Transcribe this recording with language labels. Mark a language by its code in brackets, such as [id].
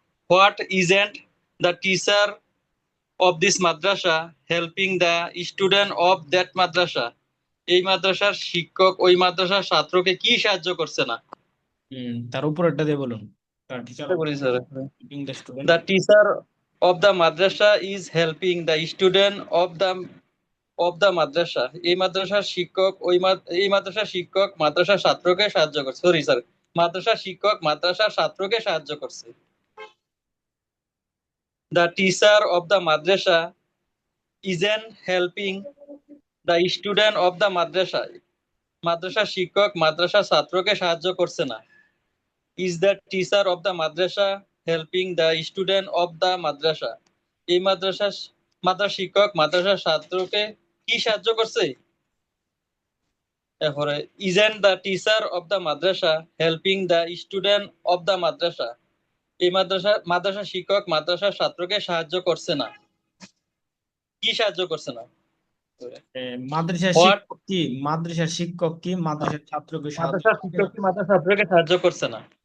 [en] What isn't the teacher of this madrasa helping the student of that madrasa? [bn] এই মাদ্রাসার শিক্ষক ওই মাদ্রাসার ছাত্রকে কি সাহায্য করছে না? তার উপরেরটা দিয়ে বলুন। টিচার বলি sir, [en] helping the student. the teacher of the madrasa is helping the student of the madrasa. [bn] এই মাদ্রাসার শিক্ষক এই মাদ্রাসার শিক্ষক মাদ্রাসার ছাত্রকে সাহায্য করছে। সরি স্যার, মাদ্রাসার শিক্ষক মাদ্রাসার ছাত্রকে সাহায্য করছে। [en] The teacher of the madrasa isn't helping the student of the madrasa. [bn] মাদ্রাসার শিক্ষক মাদ্রাসার ছাত্রকে সাহায্য করছে না। [en] Is the teacher of the madrasa helping the student of the madrasa? [bn] এই মাদ্রাসার শিক্ষক মাদ্রাসার ছাত্রকে কি সাহায্য করছে? এরপরে [en] isn't the teacher of the madrasa helping the student of the madrasa? [bn] এই মাদ্রাসার শিক্ষক মাদ্রাসার ছাত্রকে সাহায্য করছে না। কি সাহায্য করছে না? মাদ্রাসার [en] What? [bn] শিক্ষক কি মাদ্রাসার শিক্ষক কি মাদ্রাসার ছাত্রকে সাহায্য মাদ্রাসার শিক্ষক কি মাদ্রাসার ছাত্রকে সাহায্য করছে না?